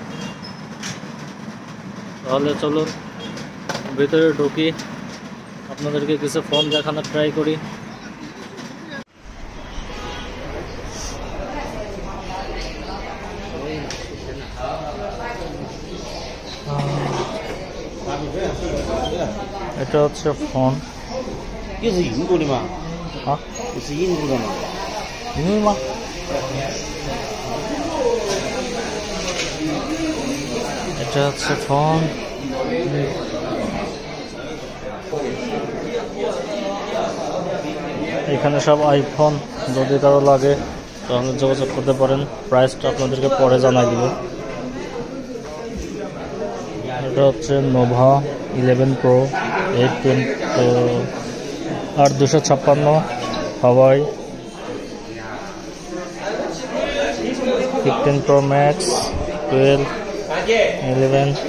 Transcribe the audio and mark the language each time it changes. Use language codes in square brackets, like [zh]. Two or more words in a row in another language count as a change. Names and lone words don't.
[bn] তাহলে চলুন ভিতরে ঢুকি, আপনাদেরকে কিছু ফোন দেখানোর ট্রাই করি। এটা হচ্ছে ফোন। [zh] 这是印度的吗？啊，这是印度的吗？因为吗？ [bn] এটা হচ্ছে ফোন। এখানে সব আইফোন, যদি কারো লাগে তাহলে যোগাযোগ করতে পারেন। প্রাইসটা আপনাদেরকে পরে জানাই দিব। এটা হচ্ছে নোভা 11 প্রো 8256 হাওয়াই 15 প্রো ম্যাক্স 12 11।